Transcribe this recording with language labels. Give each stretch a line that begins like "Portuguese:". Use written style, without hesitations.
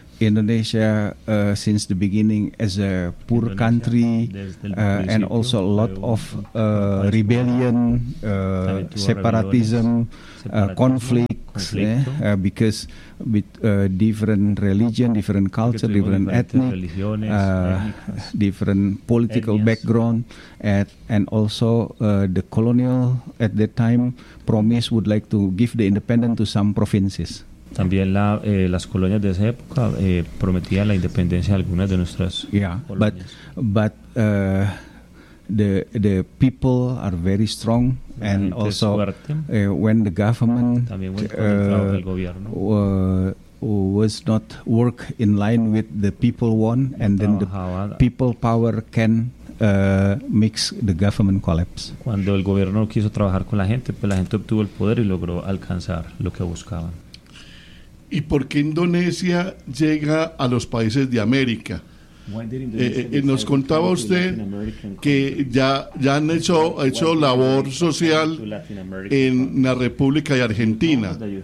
English: Indonesia since the beginning as a poor Indonesia, country and also a lot of rebellion, separatism, conflicts, because with different religion, different culture, different ethnic, different political background, and also the colonial at that time promised would like to give the independence to some provinces.
Spanish: También la, las colonias de esa época prometían la independencia de algunas de nuestras colonias.
English: But the people are very strong, and also when the government was not work in line with the people want, and then the people power can makes the government collapse.
Spanish: Cuando el gobierno quiso trabajar con la gente, pues la gente obtuvo el poder y logró alcanzar lo que buscaban. ¿Y por qué Indonesia llega a los países de América? Nos contaba usted que ya han hecho labor social en la República de Argentina.